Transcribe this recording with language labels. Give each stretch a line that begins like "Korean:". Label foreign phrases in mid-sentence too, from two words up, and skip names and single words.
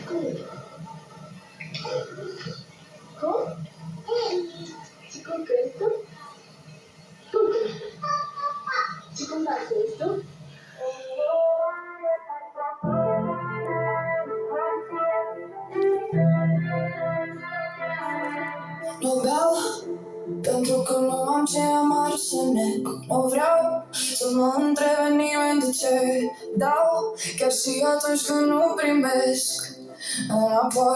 Italian: Con? Si con questo? Con questo? Si con questo?
Romanian: Nu beau, pentru că nu am ce amar să nec. Nu vreau să mă întrebe nimeni de ce dau, chiar și atunci când nu primesc înapoi.